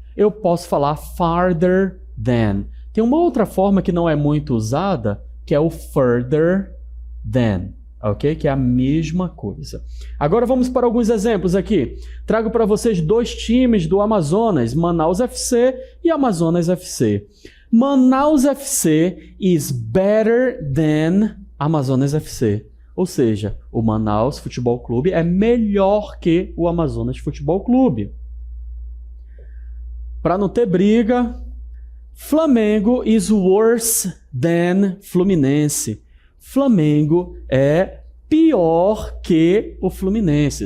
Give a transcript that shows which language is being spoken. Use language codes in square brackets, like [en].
[pt] Eu posso falar farther than. Tem uma outra forma que não é muito usada, que é o further than, ok? Que é a mesma coisa. Agora vamos para alguns exemplos aqui. Trago para vocês dois times do Amazonas, Manaus FC e Amazonas FC. [en] Manaus FC is better than Amazonas FC. [pt] Ou seja, o Manaus Futebol Clube é melhor que o Amazonas Futebol Clube. Para não ter briga, [en] Flamengo is worse than Fluminense. [pt] Flamengo é pior que o Fluminense.